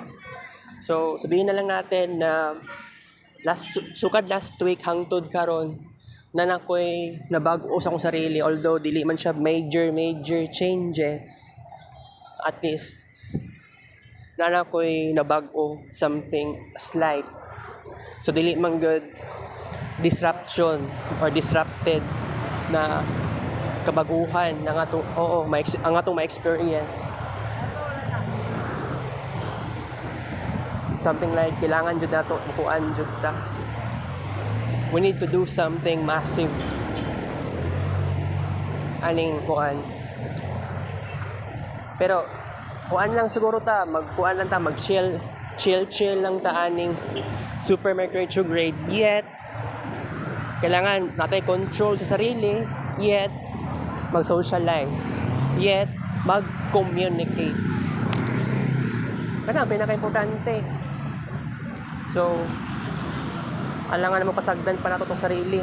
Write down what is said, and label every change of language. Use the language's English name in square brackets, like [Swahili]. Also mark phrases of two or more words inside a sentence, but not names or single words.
[Filipino] So, sabihin na lang natin na [English] last week [Cebuano] hangtod karon na nakoy nabago sa akong sarili, although dili man siya [English] major changes. [Cebuano] At least na nakoy nabago [English] something slight. [Cebuano] So dili man [English] good disruption or disrupted [Cebuano] na kabaguhan ng ang atong ma-experience. [English] Something like [Cebuano] kailangan jud nato mukuan jud ta. [English] We need to do something massive. [Cebuano] Aning kuan. Pero kuan lang siguro ta, mag-chill lang ta aning [English] Super Mercury retrograde. [Filipino] Yet kailangan natin control sa sarili, yet mag-socialize, yet mag-communicate. [Cebuano] Kana pinaka-importante. So, [Filipino] alangan naman [Cebuano] pasagdan pa nato tong sarili.